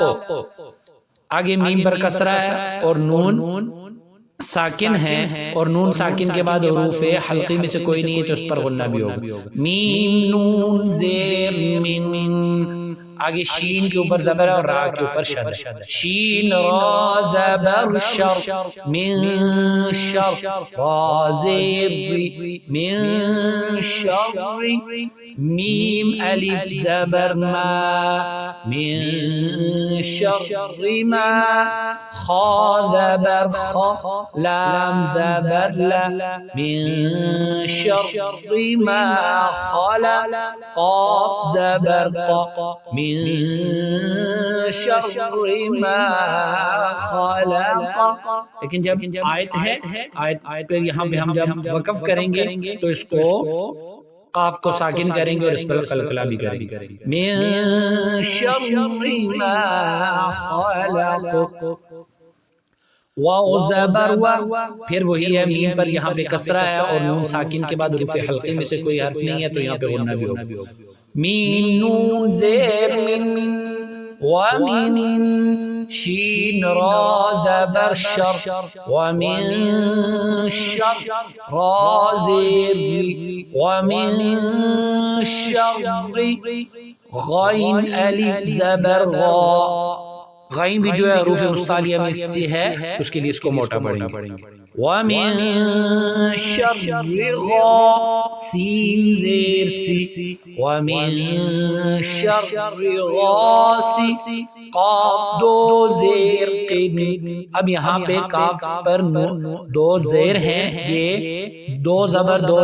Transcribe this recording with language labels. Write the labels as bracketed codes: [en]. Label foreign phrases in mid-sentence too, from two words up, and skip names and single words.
[ur] آگے میم پر کسرہ ہے اور نون ساکن ہے، اور نون ساکن کے بعد حروف حلقی میں سے کوئی نہیں ہے تو اس پر غنہ بھی ہوگا، میم نون زیر من۔ آگے شین کے اوپر زبر اور را کے اوپر شد، شین را زبر شر [ar] من شر، [ur] را زیر ری [ar] من شر، [ur] میم الف زبر [ar] ما من شر ما، [ur] خا زبر خا لام زبر لا [ar] من شر ما [ur] خلق، قاف زبر قا [ar] من شر ما خلق۔ [ur] لیکن جب آیت ہے، آیت پر یہاں پہ ہم جب وقف کریں گے تو اس کو قاف کو ساکن کریں گے اور اس پر قلقلہ بھی کریں گے، [ar] من شر ما خلق، [ur] واو زبر و، پھر وہی ہے میم پر یہاں پہ کسرہ ہے اور نون ساکن کے بعد حروف حلقی میں سے کوئی حرف نہیں ہے تو یہاں پہ غنہ بھی ہوگا، میم نون زیر من ومن، شین را زبر شر [ar] ومن شر، [ur] را زیر ری [ar] ومن شر، [ur] غین الف زبر غا، غین بھی جو ہے حروف مستعلیہ میں سے ہے اس کے لیے اس کو موٹا پڑھیں گے، [ar] ومن شر غا، [ur] سین زیر سی، [ar] ومن شر غاسی، [ur] قاف دو زیر قن، اب یہاں پہ کاف پر دو زیر ہیں، یہ دو زبر دو